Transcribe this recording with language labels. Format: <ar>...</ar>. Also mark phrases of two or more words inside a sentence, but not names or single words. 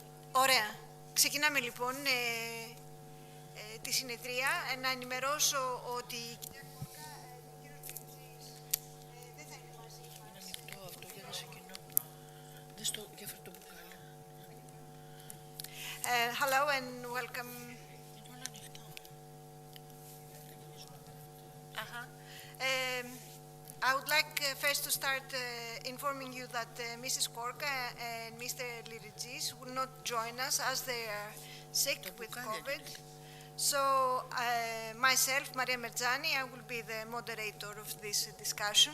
<el>Ωραία. Ξεκινάμε λοιπόν τη συνεδρία. Να ενημερώσω ότι η κυρία Κόρκα και ο κύριος Λιριτζής δεν θα είναι μαζί μας. Είναι ανοιχτό αυτό για να σε κοινό. Δες το, για φέρ' το μπουκάλι.</el> <en>Hello and welcome.</en> <el>Είναι όλα ανοιχτά.</el> <en>I would like first to start informing you that Mrs. Korka and Mr. Liridjis will not join us as they are sick with COVID. So myself, Maria Merjani, I will be the moderator of this discussion.</en>